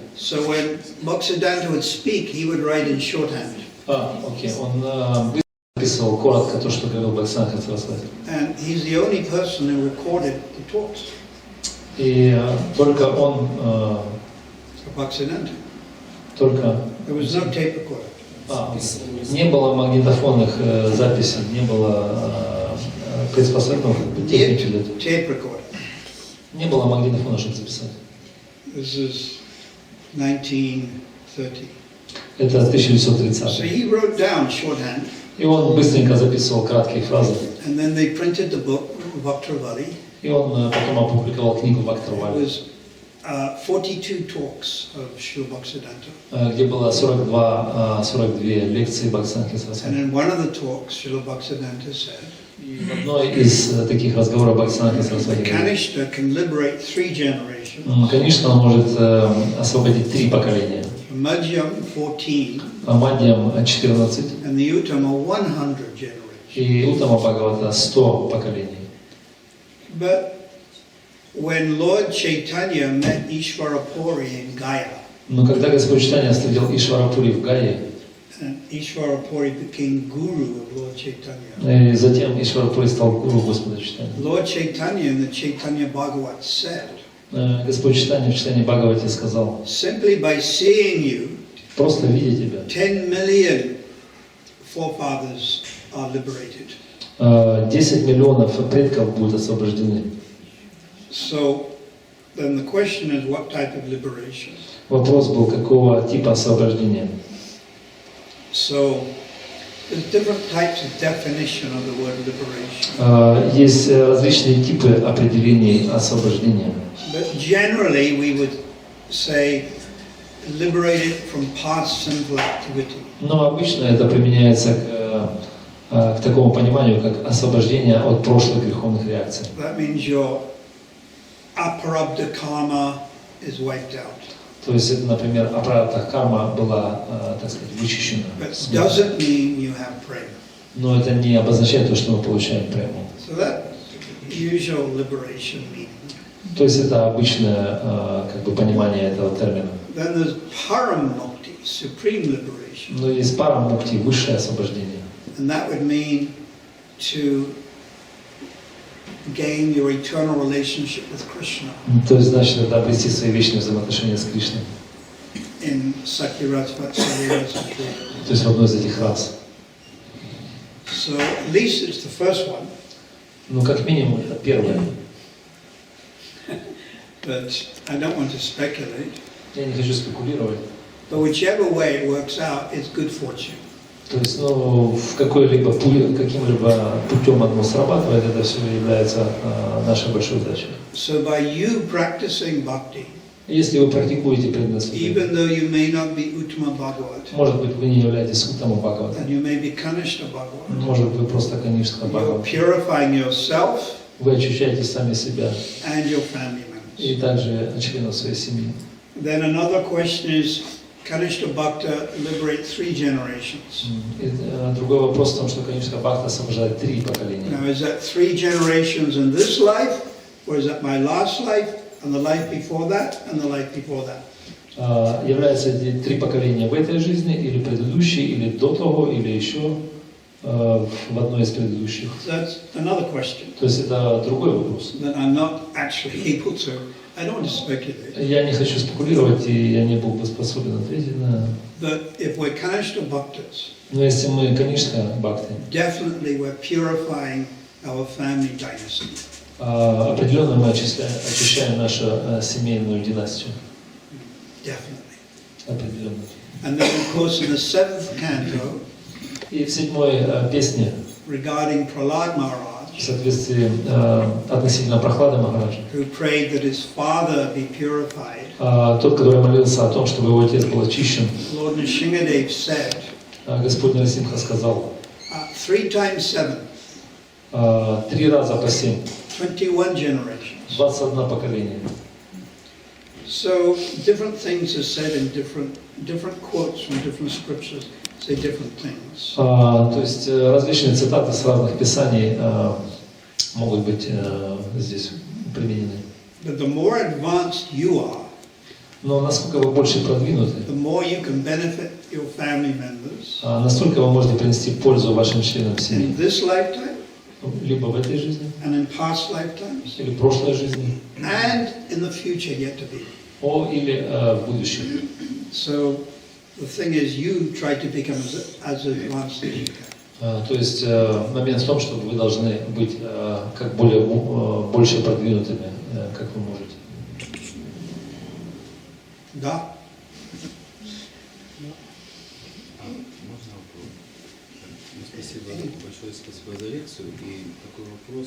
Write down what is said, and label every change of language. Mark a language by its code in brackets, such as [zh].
[en] So when Bhaktisiddhanta would speak, he would write in shorthand. [ru] Окей. Он записывал коротко то, что говорил Бхактисиданты Сарасвати. [en] And he's the only person who recorded the talks. [ru] И только он, [en] For Bhaktisiddhanta. [ru] только [en] There was no tape recorder. [ru] не было магнитофонных записей, не было приспособленных техники для этого. [en] Tape recorder. [ru] Не было магнитофона, чтобы записать. [en] This is 1930. [ru] Это [en] So [ru] 1930. [en] he wrote down shorthand. [ru] И он быстренько записывал краткие фразы. [en] And then they printed the book, Vaktravali. [ru] И он потом опубликовал книгу [en] It [ru] Вактравали, [en] was 42 talks of Srila Bhaktisiddhanta. [ru] где было 42 лекции Бхактисиданты [en] And [ru] Сарасвати. [en] in one of the talks, Srila Bhaktisiddhanta said, [ru] И в одной из таких разговоров Бхактисиданты Сарасвати говорит, [en] Kanishta can liberate 3 generations. [ru] конечно, он может освободить 3 поколения. [en] Madhyam 14 [ru] Мадьям 14 [en] and the Uttama 100 generations. [ru] и Уттама Бхагавата 100 поколений. [en] But when Lord Chaitanya met Ishvarapuri in Gaya, [ru] Но когда Господь Чайтанья встретил Ишварапури в Гае, [en] and Ishvarapuri became guru of Lord Chaitanya, [ru] и затем Ишварапури стал гуру Господа Чайтаньи, [en] Lord Chaitanya in the Chaitanya Bhagavat said, [ru] Господь Чайтанья в читании Бхагавати сказал, [en] simply by seeing you, [ru] просто видя тебя, [en] 10 million forefathers are liberated. [ru] 10 миллионов предков будут освобождены. [en] So then the question is, what type of liberation? [ru] Вопрос был, какого типа освобождения. [en] So there's different types of definition of the word liberation. [ru] Есть различные типы определений освобождения. [en] But generally we would say liberated from past sinful activity. [ru] Но обычно это применяется к такому пониманию, как освобождение от прошлых греховных реакций. [en] That means your aprarabdha karma is wiped out. [ru] То есть это, например, апрарабдха карма была, так сказать, вычищена. [en] But it doesn't mean you have prema. [ru] Но это не обозначает то, что мы получаем прему. [en] So that usual liberation meaning. [ru] То есть это обычное как бы понимание этого термина. [en] Then there's paramukti, supreme liberation. [ru] Но есть парамукти, высшее освобождение. [en] And that would mean to gain your eternal relationship with Krishna. [ru] То есть значит это обрести свои вечные взаимоотношения с Кришной. [en] In Sakyaras, Vatsalyaras, and Shri. [ru] То есть в одной из этих рас. [en] So at least it's the first one. [ru] Ну как минимум это первое. [en] But I don't want to speculate. [ru] Я не хочу спекулировать. [en] But whichever way it works out, it's good fortune. [ru] То есть, ну, в каким-либо путем оно срабатывает, это все является нашей большой удачей. [en] So by you practicing bhakti, [ru] Если вы практикуете преданность, [en] even though you may not be Uttama Bhagavat, [ru] может быть, вы не являетесь Уттама Бхагавата, [en] and you may be Kanishta Bhagavat, [ru] может быть, вы просто Каништа [en] you're [ru] Бхагавата, [en] purifying yourself [ru] вы очищаете сами себя [en] and your family members. [ru] и также членов своей семьи. [en] Then another question is, Kanishta Bhakta liberate 3 generations. [ru] И другой вопрос в том, что Каништа Бхакта освобождает 3 поколения. [en] Now is that 3 generations in this life, or is that my last life, and the life before that, and the life before that? [ru] Являются эти 3 поколения в этой жизни, или предыдущей, или до того, или еще в одной из предыдущих. [en] That's another question. [ru] То есть это другой вопрос. [en] That I'm not actually able to. I don't want to speculate. [ru] Я не хочу спекулировать, и я не был бы способен ответить на... [en] But if we're Kanishta Bhaktas, [ru] Но если мы, конечно, бхакты, [en] definitely we're purifying our family dynasty. [ru] определенно мы очищаем нашу семейную династию. [en] Definitely. [ru] Определенно. [en] And then of course in the 7th canto, [ru] И в 7-й песне, [en] regarding Prahlad [ru] в [en] Maharaj, [ru] соответствии относительно Прохлады Махараджа, [en] who prayed that his father be purified, [ru] тот, который молился о том, чтобы его отец был очищен, [en] Lord Nrsimhadev said, [ru] Господь Нарасимха сказал, [en] 3 times 7, [ru] 3 раза по 7, [en] 21 generations. [ru] 21 поколение. [en] So different things are said in different quotes from different scriptures say different things. [ru] То есть различные цитаты с разных писаний могут быть здесь применены. [en] But the more advanced you are, [ru] Но насколько вы больше продвинуты, [en] the more you can benefit your family members [ru] настолько вы можете принести пользу вашим членам семьи. [en] in this lifetime, [ru] Либо в этой жизни, [en] and in past lifetimes, [ru] или в прошлой жизни, [en] and in the future yet to be. [ru] или в будущем. [en] So the thing is, you try to become as advanced as you can. [ru] То есть момент в том, что вы должны быть как больше продвинутыми, как вы можете. Да. Можно вопрос? Спасибо большое, спасибо за лекцию. И такой вопрос.